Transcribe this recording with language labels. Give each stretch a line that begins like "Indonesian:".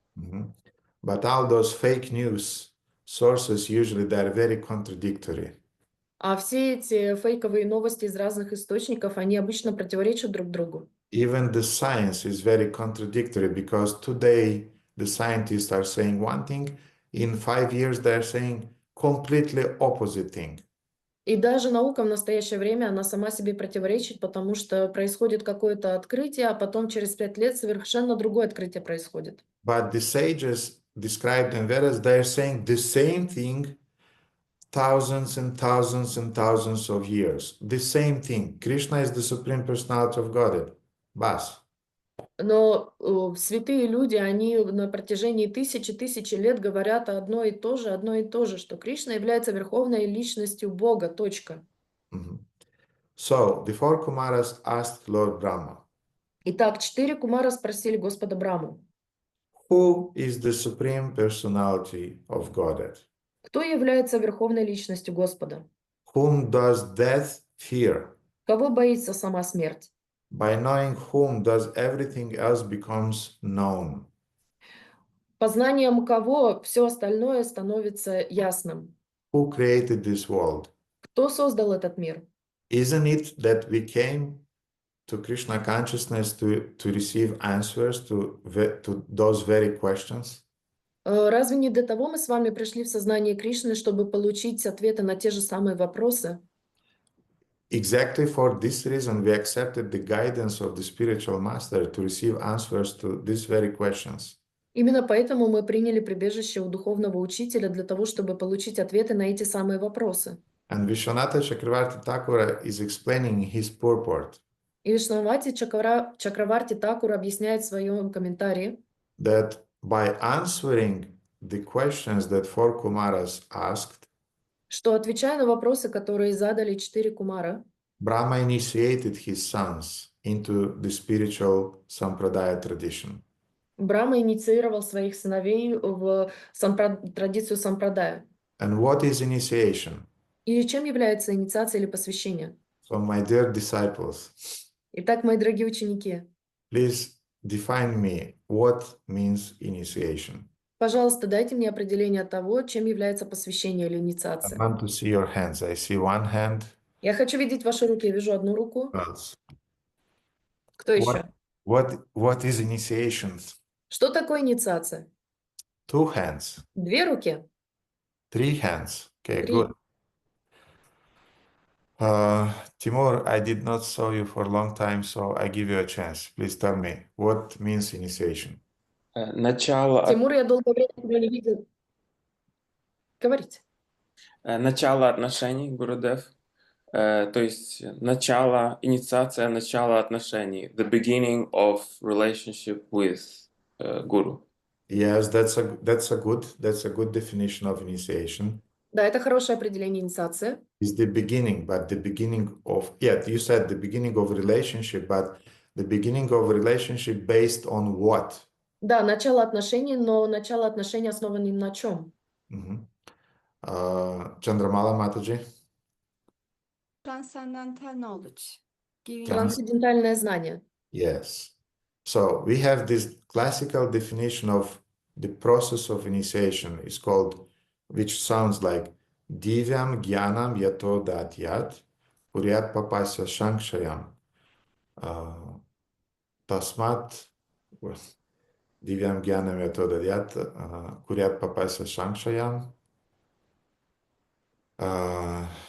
English: But all those fake news sources, usually they are very contradictory.
Russian: А все эти фейковые новости из разных источников, они обычно противоречат друг другу.
English: Even the science is very contradictory because today the scientists are saying one thing, in 5 years they're saying completely opposite thing.
Russian: И даже наука в настоящее время, она сама себе противоречит, потому что происходит какое-то открытие, а потом через 5 лет совершенно другое открытие происходит.
English: But the sages described in Vedas, they're saying the same thing thousands and thousands and thousands of years. The same thing. Krishna is the Supreme Personality of Godhead.
Hindi: Bas.
Russian: Но святые люди, они на протяжении тысячи лет говорят одно и то же, что Кришна является верховной личностью Бога, точка.
English: So, the four Kumaras asked Lord Brahma,
Russian: Итак, 4 кумара спросили Господа Браму,
English: who is the Supreme Personality of Godhead?
Russian: кто является верховной личностью Господа?
English: Whom does death fear?
Russian: Кого боится сама смерть?
English: By knowing whom does everything else becomes known?
Russian: Познанием кого все остальное становится ясным?
English: Who created this world?
Russian: Кто создал этот мир?
English: Isn't it that we came to Krishna consciousness to receive answers to those very questions?
Russian: Разве не для того мы с вами пришли в сознание Кришны, чтобы получить ответы на те же самые вопросы?
English: Exactly for this reason, we accepted the guidance of the spiritual master to receive answers to these very questions.
Russian: Именно поэтому мы приняли прибежище у духовного учителя для того, чтобы получить ответы на эти самые вопросы.
English: And Vishwanatha Chakravarti Thakura is explaining his purport.
Russian: И Вишнавати Чакраварти Такур объясняет в своем комментарии,
English: That by answering the questions that four Kumaras asked,
Russian: что, отвечая на вопросы, которые задали 4 кумара,
English: Brahma initiated his sons into the spiritual Sampradaya tradition.
Russian: Брахма инициировал своих сыновей в традицию сампрадая.
English: And what is initiation?
Russian: И чем является инициация или посвящение?
English: So, my dear disciples,
Russian: Итак, мои дорогие ученики,
English: please define me what means initiation.
Russian: пожалуйста, дайте мне определение того, чем является посвящение или
English: I
Russian: инициация.
English: want to see your hands. I see one hand.
Russian: Я хочу видеть ваши руки. Я вижу одну руку.
English: Who else?
Russian: Кто еще?
English: What is initiation?
Russian: Что такое инициация?
English: 2 hands.
Russian: 2 руки.
English: 3 hands. Okay,
Russian: 3.
English: good. Timur, I did not saw you for a long time, so I give you a chance. Please tell me, what means initiation?
Russian: Начало, Тимур, я долгое время тебя не видел. Говорите. начало отношений, Гурудев. То есть начало, инициация, начало отношений.
English: The beginning of relationship with Guru. Yes, that's a good definition of initiation.
Russian: Да, это хорошее определение инициации.
English: Is the beginning, but the beginning of, yeah, you said the beginning of relationship, but the beginning of relationship based on what?
Russian: Да, начало отношений, но начало отношений основано на чем?
English: Chandramala Mataji? Transcendental knowledge.
Russian: Трансцендентальное знание.
English: Yes. So we have this classical definition of the process of initiation. It's called, which sounds like
Sanskrit: Divyam Gyanam Yato Datyat Puryat Papasya Shankshayam Tasmat Divyam Gyanam Yato Datyat Puryat Papasya Shankshayam.